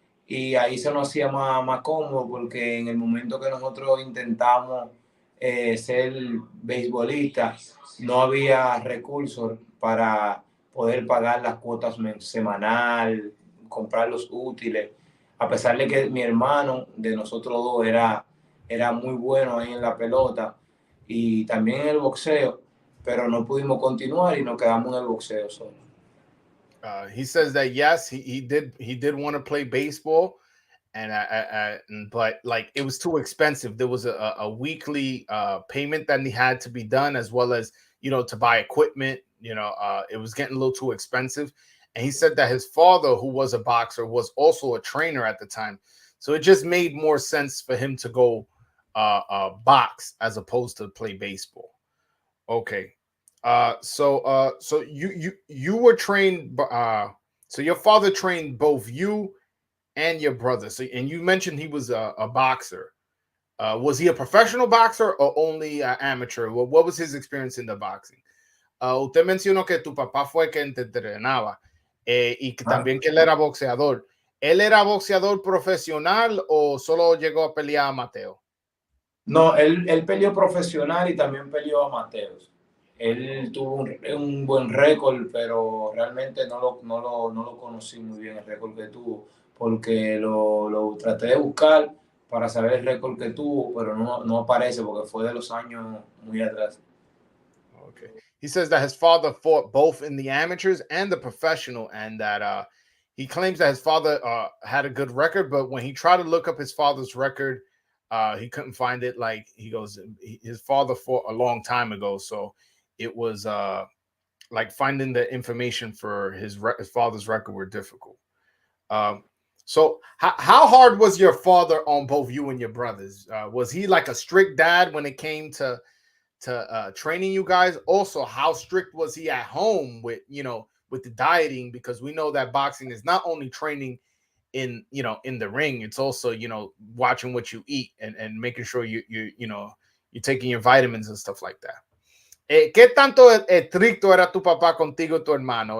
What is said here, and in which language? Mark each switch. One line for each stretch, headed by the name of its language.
Spanish: y ahí se nos hacía más cómodo porque en el momento que nosotros intentamos ser beisbolistas no había recursos para poder pagar las cuotas semanal, comprar los útiles, a pesar de que mi hermano de nosotros dos era muy bueno ahí en la pelota y también en el boxeo, pero no pudimos continuar y nos quedamos en el boxeo solo.
English: He says that yes, he did want to play baseball, and but like it was too expensive. There was a weekly payment that he had to be done, as well as to buy equipment. It was getting a little too expensive. And he said that his father, who was a boxer, was also a trainer at the time, so it just made more sense for him to go box as opposed to play baseball. Okay. So you were trained. So your father trained both you and your brother. So, and you mentioned he was a boxer. Was he a professional boxer or only amateur? What was his experience in the boxing?
Spanish: Usted mencionó que tu papá fue quien te entrenaba y que también que él era boxeador. ¿Él era boxeador profesional o solo llegó a pelear amateur? No, él peleó profesional y también peleó amateur. Él tuvo un buen récord, pero realmente no lo conocí muy bien el récord que tuvo, porque lo traté de buscar para saber el récord que tuvo, pero no aparece porque fue de los años muy atrás.
English: Okay. He says that his father fought both in the amateurs and the professional, and that he claims that his father had a good record, but when he tried to look up his father's record, he couldn't find it. Like he goes, his father fought a long time ago, so it was like finding the information for his father's record were difficult. So how hard was your father on both you and your brothers? Was he like a strict dad when it came to training you guys? Also, how strict was he at home with the dieting? Because we know that boxing is not only training in the ring, it's also watching what you eat and making sure you're taking your vitamins and stuff like that.
Spanish: ¿Qué tanto estricto era tu papá contigo y tu hermano?